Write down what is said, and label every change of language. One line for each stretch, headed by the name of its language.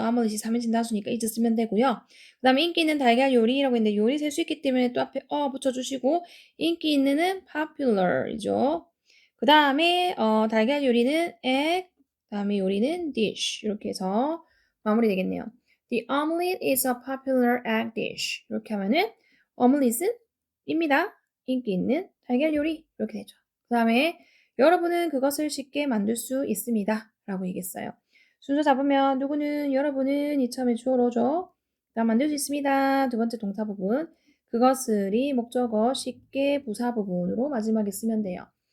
Korean: omelette이 3인칭 다수니까 is 쓰면 되고요. 그 다음에 인기 있는 달걀 요리라고 했는데 요리 셀 수 있기 때문에 또 앞에 붙여주시고 인기 있는은 popular이죠. 그 다음에 달걀 요리는 egg, 그 다음에 요리는 dish 이렇게 해서 마무리 되겠네요.
English: The omelette is a popular egg dish.
Korean: 이렇게 하면은 omelette 입니다. 인기 있는 달걀 요리 이렇게 되죠. 그 다음에 여러분은 그것을 쉽게 만들 수 있습니다. 라고 얘기했어요. 순서 잡으면 누구는 여러분은 이참에 주어로죠. 나 만들 수 있습니다. 두 번째 동사 부분. 그것을이 목적어 쉽게 부사 부분으로 마지막에 쓰면 돼요.